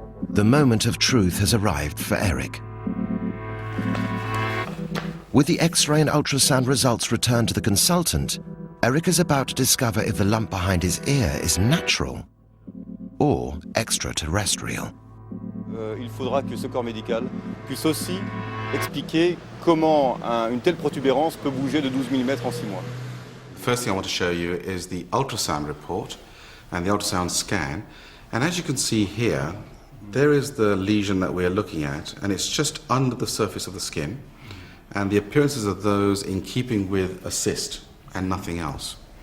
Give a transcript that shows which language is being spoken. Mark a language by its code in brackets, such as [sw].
[en] The moment of truth has arrived for Eric. With the X-ray and ultrasound results returned to the consultant, Eric is about to discover if the lump behind his ear is natural or extraterrestrial. [fr] Il faudra que ce corps médical puisse aussi expliquer comment une telle protubérance peut bouger de 12 mm en 6 mois. [en] The first thing I want to show you is the ultrasound report and the ultrasound scan. And as you can see here, there is the lesion that we're looking at, and it's just under the surface of the skin. And the appearances of those in keeping with a cyst and nothing else.